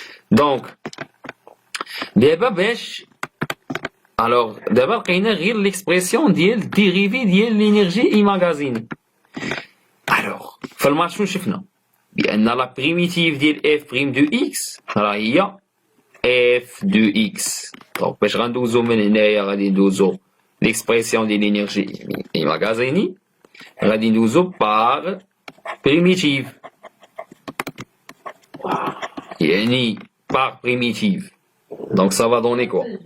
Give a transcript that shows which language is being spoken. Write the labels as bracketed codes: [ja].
[fr] Donc, d'abord [ar] باش [fr] alors d'abord [ar] لقينا غير [fr] l'expression ديال dérivé ديال l'énergie emmagasinée. Alors, [ar] في الماتش شنو شفنا؟ بأن [fr] la primitive ديال f' de x [ar] راه هي [fr] f de x. [ar] Donc باش غندوزو من هنايا غادي ندوزو l'expression ديال [fr] l'énergie emmagasinée [ar] غادي ندوزو [fr] par primitive. يعني par primitive. Donc ça va donner quoi?